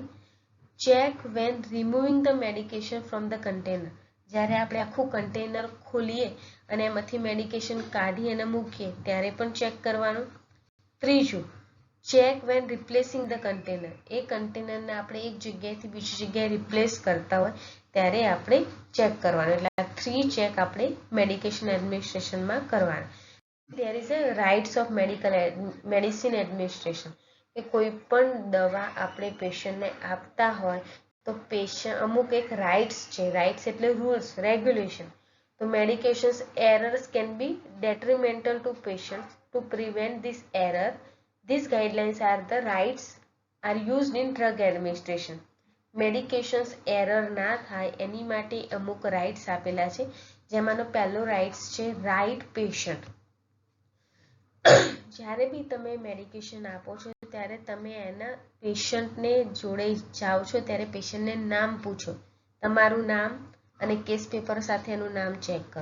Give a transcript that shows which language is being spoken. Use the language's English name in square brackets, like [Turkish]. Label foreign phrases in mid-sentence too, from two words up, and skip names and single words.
[English] check when removing the medication from the container, [Gujarati] જ્યારે આપણે આખું કન્ટેનર ખોલીએ અને એમાંથી મેડિકેશન કાઢી અને મૂકીએ ત્યારે પણ ચેક કરવાનું. ત્રીજું, [English] check when replacing the container, [Gujarati] એ કન્ટેનરને આપણે એક જગ્યાએથી બીજી જગ્યાએ રિપ્લેસ કરતા હોય ત્યારે આપણે ચેક કરવાનું. એટલે આ 3 ચેક આપણે [English] medication administration [Gujarati] કરવાના. [English] There is a rights of medicine administration, [Gujarati] કે કોઈ પણ દવા આપણે પેશન્ટને આપતા હોય તો પેશન્ટ અમુક એક રાઇટ્સ છે. રાઇટ્સ એટલે [English] rules, regulation. [Gujarati] તો મેડિકેશન્સ [English] errors can be detrimental to patients. To prevent this error, these guidelines are the rights are used in drug administration. medications error [Gujarati] ના થાય એની માટે અમુક રાઇટ્સ આપેલા છે, જેમાંનો પહેલો રાઇટ્સ છે [English] right patient. [Gujarati] જ્યારે બી તમે મેડિકેશન આપો છો ત્યારે તમે એના પેશન્ટને જોડે જાઓ છો ત્યારે પેશન્ટને નામ પૂછો, તમારું નામ, અને [English] case paper [Gujarati] સાથે એનું નામ ચેક કરો.